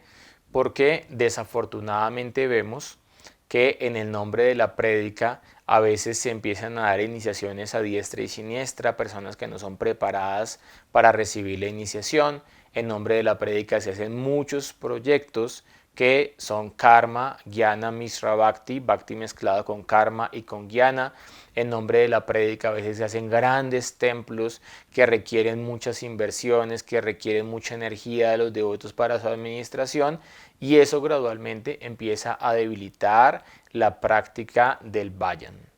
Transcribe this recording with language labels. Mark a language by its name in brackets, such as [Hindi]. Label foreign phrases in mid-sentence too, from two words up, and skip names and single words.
[Spanish] Porque desafortunadamente vemos que en el nombre de la prédica a veces se empiezan a dar iniciaciones a diestra y siniestra, personas que no son preparadas para recibir la iniciación. En nombre de la prédica se hacen muchos proyectos que son karma, jnana, [Sanskrit] मिश्र भक्ति, [Spanish] bhakti mezclado con karma y con jnana. En nombre de la prédica a veces se hacen grandes templos que requieren muchas inversiones, que requieren mucha energía de los devotos para su administración y eso gradualmente empieza a debilitar la práctica del bhajan.